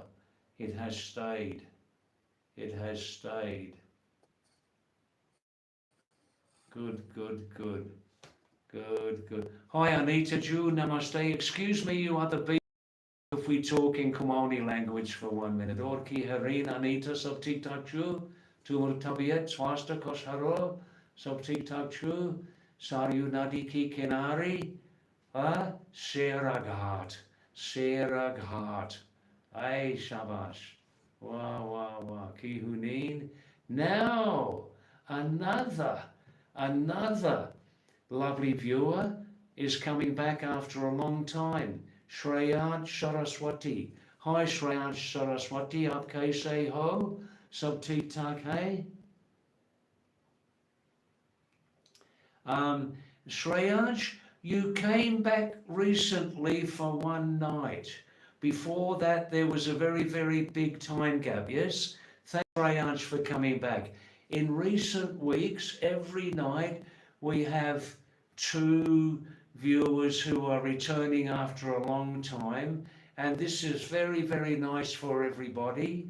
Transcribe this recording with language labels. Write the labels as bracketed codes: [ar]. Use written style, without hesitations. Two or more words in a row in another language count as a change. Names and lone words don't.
[en] It has stayed. It has stayed. Good, good, good. Good, good. Hi, Anita Ju, namaste. Excuse me, you other people, if we talk in Komani language for 1 minute. [kfy] और कि हरिन, Anita, सब टिक टक छु. तुमुर तबियत, स्वस्थ कोश हरो. सब टिक टक छु. [hi] सरयू नदी की किनारी. [kfy] Seraghat. Seraghat. [en] Ay, shabash. Wow, wow, wow. [kfy] कि हुनिन. [en] Now, another lovely viewer is coming back after a long time. Shreyans Saraswati. Hi Shreyans Saraswati, [hi] आप कैसे हो? सब ठीक ठाक है? [en] Shreyans, you came back recently for one night. Before that there was a very, very big time gap, yes? Thanks Shreyans for coming back. In recent weeks, every night we have 2 viewers who are returning after a long time, and this is very, very nice for everybody.